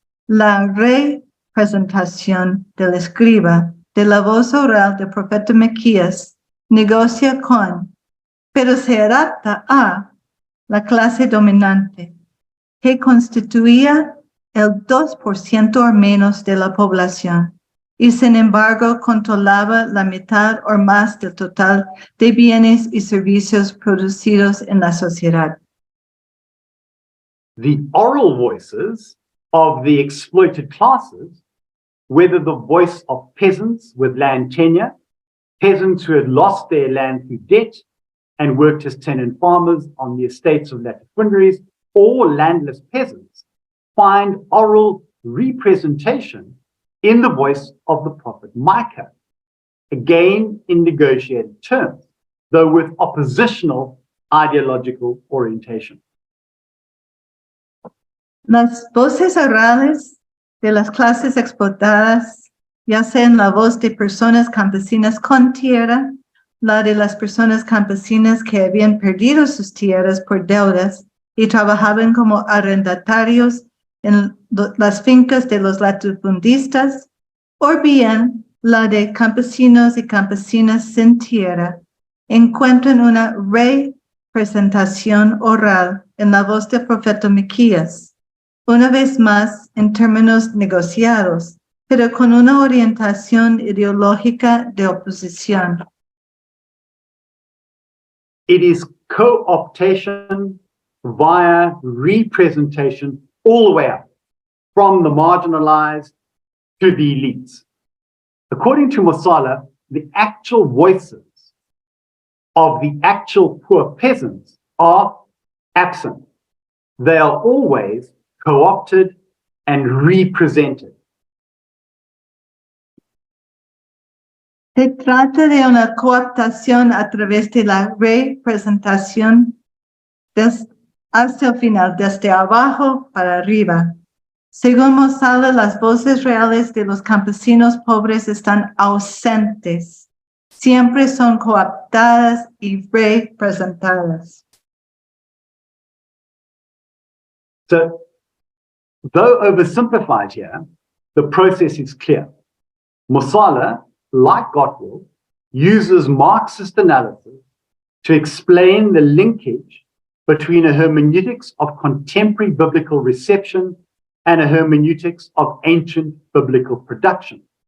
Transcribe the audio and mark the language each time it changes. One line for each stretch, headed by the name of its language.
Spanish: La representación del escriba de la voz oral del profeta Miqueas negocia con, pero se adapta a, la clase dominante, que constituía el 2% o menos de la población, y sin embargo controlaba la mitad o más del total de bienes y servicios producidos en la sociedad.
English: The oral voices of the exploited classes, whether the voice of peasants with land tenure, peasants who had lost their land through debt and worked as tenant farmers on the estates of latifundiaries, or landless peasants, find oral representation in the voice of the prophet Micah, again in negotiated terms, though with oppositional ideological orientation.
Spanish: Las voces orales de las clases explotadas, ya sean la voz de personas campesinas con tierra, la de las personas campesinas que habían perdido sus tierras por deudas y trabajaban como arrendatarios en las fincas de los latifundistas, o bien la de campesinos y campesinas sin tierra, encuentran una representación oral en la voz del profeta Miqueas, una vez más en términos negociados, pero con una orientación ideológica de oposición.
English: It is co-optation via representation all the way up, from the marginalized to the elites. According to Mosala, the actual voices of the actual poor peasants are absent. They are always co-opted and represented.
Spanish: Se trata de una cooptación a través de la representación hasta el final, desde abajo para arriba. Según Mosala, las voces reales de los campesinos pobres están ausentes. Siempre son cooptadas y representadas.
English: So, though oversimplified here, the process is clear. Mosala, like Gottwald, uses Marxist analysis to explain the linkage between a hermeneutics of contemporary biblical reception and a hermeneutics of ancient biblical production.